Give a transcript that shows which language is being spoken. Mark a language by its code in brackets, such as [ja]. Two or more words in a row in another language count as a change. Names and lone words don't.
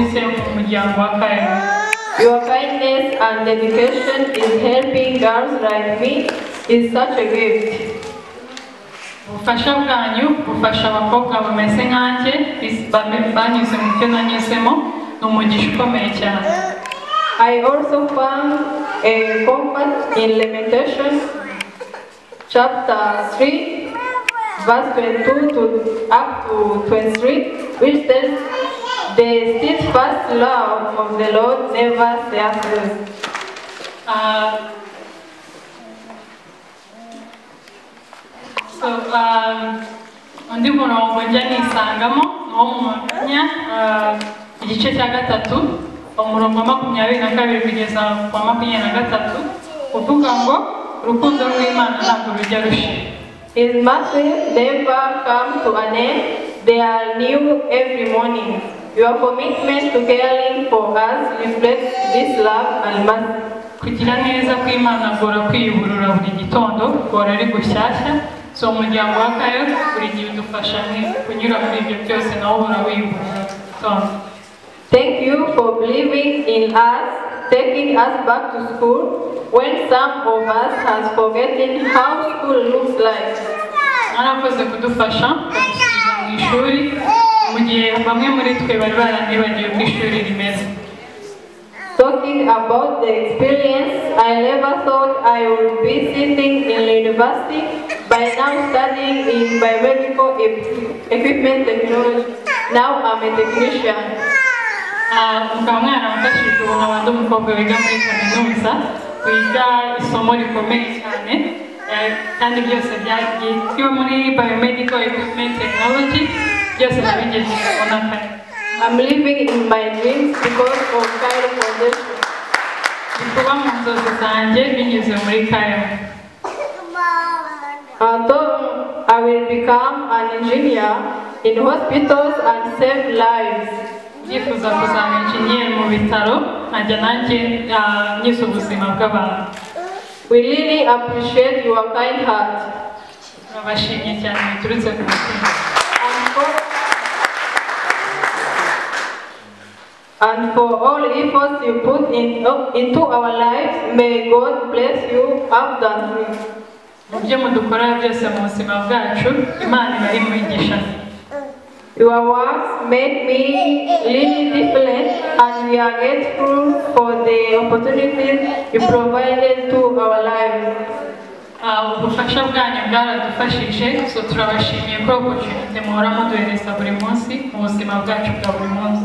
[rw] mu muryango wa KYRO. [en] Your kindness and dedication in helping girls like me is such a gift. [rw] Ubufasha bwanyu bufasha abakobwa bameze nkanjye banyuze mu byo nanyuzemo ni umugisha ukomeye cyane. [en] I also found a comfort in Lamentation chapter 3 verse 22 to up to 23, which says, "The steadfast love of the Lord never ceases." [rw] Undi murongo njya nisangamo ni uwo mu mwanya igice cya 3 umurongo wa 22 kugeza ku wa 23 uvuga ngo urukundo rw'Imana ntabwo rujya rushira. [en] His mercies never come to an end; they are new every morning. Your commitment to caring for us reflects this love and mercy. [rw] Kugira neza kw'Imana gora kwiyuburura buri gitondo gora ari gushyashya. So umuryango wa KYRO buri gihe udufasha kunyura muri ibyo byose nawe uhora wiyuburura gitondo. [en] Thank you for believing in us, taking us back to school when some of us has forgotten how school looks like. [rw] Mwarakoze kudufasha kudusubiza mu ishuri mu gihe bamwe muri twe bari baranibagiwe ko ishuri rimeze. [en] Talking about the experience, I never thought I would be sitting in university by now studying in biomedical equipment technology. Now I'm a technician. [rw] Mukaba mwaramfashije ubu nkaba ndi umukobwa wiga muri kaminuza wiga isomo rikomeye cyane kandi byose byagiye muri [en] biomedical equipment technology [rw] byose nabigejeje kubona kare. [en] I'm living in my dreams because of KYRO Foundation. [rw] Kuba mu nzozi zanjye binyuze muri KYRO. [en] Although I will become an engineer in hospitals and save lives. [rw] Ndifuza kuzaba engineer mu bitaro nkajya nanjye nkiza ubuzima bw'abantu. [en] We really appreciate your kind heart. [rw] Turabashimye cyane biturutse ku mutima. [en] And for all efforts you put into our lives, may God bless you abundantly. [rw] Mubyo mudukora byose mu buzima bwacu Imana ibahe umugisha. [en] Your works made me really different, and we are grateful for the opportunities you provided to our lives. [rw] Ubufasha bwanyu bwaradufashije, so turabashimiye ko opportunity muhora muduhereza buri munsi mu buzima bwacu bwa buri munsi.